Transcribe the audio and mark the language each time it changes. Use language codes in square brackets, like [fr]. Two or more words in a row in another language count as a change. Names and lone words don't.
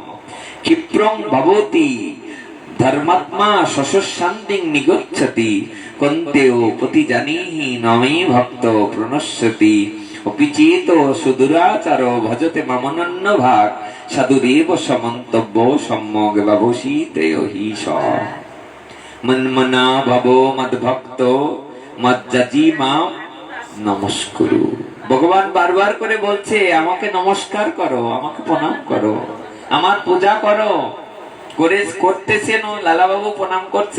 [sa] ক্ষিপ্রং ভবতি ধর্মাত্মা শশশান্তিং নিগচ্ছতি কন্তেও প্রতিজানীহি নমে ভক্ত প্রণশ্যতি। অপিচেত সুদুরাচার ভজতে মামনন্য ভাগ সাধুরেব সমন্তব্য সম্যক ব্যবসিতেহি স। মন্মনা ভব মদ্ভক্ত মজ্জাজি মাম নমস্কুরু। [bn] ভগবান বারবার করে বলছে আমাকে নমস্কার করো, আমাকে প্রণাম করো, আমার পূজা করো। করতেছেন লালা বাবু প্রণাম করছে।